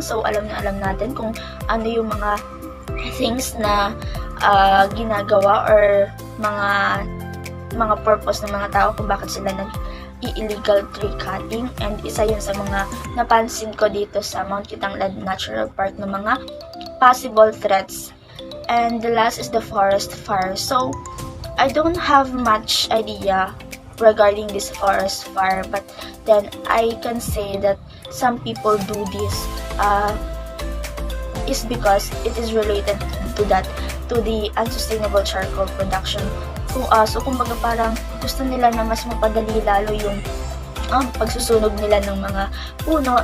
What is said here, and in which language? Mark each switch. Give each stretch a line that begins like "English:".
Filipino: So, alam natin kung ano yung mga things na ginagawa or mga purpose ng mga tao kung bakit sila
English: illegal tree cutting,
Filipino: and isa yun sa mga napansin ko dito sa Mount Kitanglad Natural Park ng mga
English: possible threats. And the last is the forest fire. So, I don't have much idea regarding this forest fire, but then I can say that some people do this is because it is related to the unsustainable charcoal production.
Filipino: So kumbaga parang gusto nila na mas mapadali lalo yung pagsusunog nila ng mga puno.